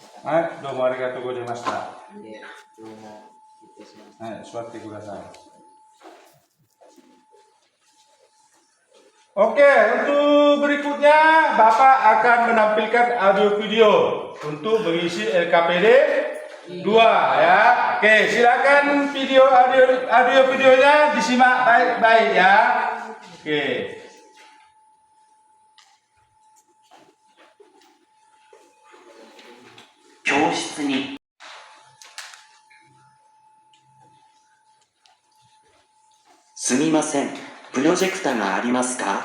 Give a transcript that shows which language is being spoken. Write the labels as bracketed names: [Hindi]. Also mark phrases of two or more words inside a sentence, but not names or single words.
[Japanese] Hai, どうも ありがとう ございました. [Indonesian] Ya, cuma itu sih. [Japanese] はい、すあつ ください. [Indonesian] Oke, untuk berikutnya Bapak akan menampilkan audio video untuk mengisi LKPD 2 ya. Oke, silakan audio videonya disimak baik-baik ya. Oke. [Japanese] 教室に。すみません、プロジェクタがありますか？